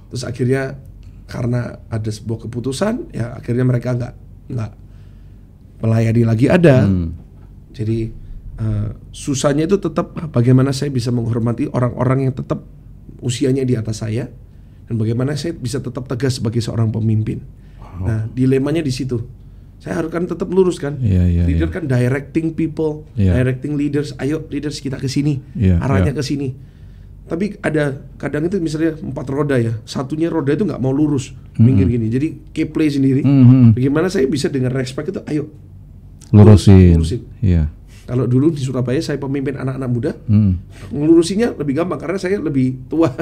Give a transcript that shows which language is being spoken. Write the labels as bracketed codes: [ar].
[id] Terus akhirnya karena ada sebuah keputusan, ya akhirnya mereka nggak melayani lagi ada. Jadi susahnya itu tetap bagaimana saya bisa menghormati orang-orang yang tetap usianya di atas saya, dan bagaimana saya bisa tetap tegas sebagai seorang pemimpin. Nah, dilemanya di situ. Saya harus kan tetap lurus kan. [en] Leader kan directing people, directing leaders. [id] Ayo leaders kita ke sini, arahnya ke sini. Tapi ada kadang itu misalnya 4 roda ya, satunya roda itu nggak mau lurus, minggir gini. Jadi keplay sendiri. Bagaimana saya bisa dengan respect itu, ayo lurusin. Iya. Kalau dulu di Surabaya saya pemimpin anak-anak muda, ngelurusinya lebih gampang karena saya lebih tua.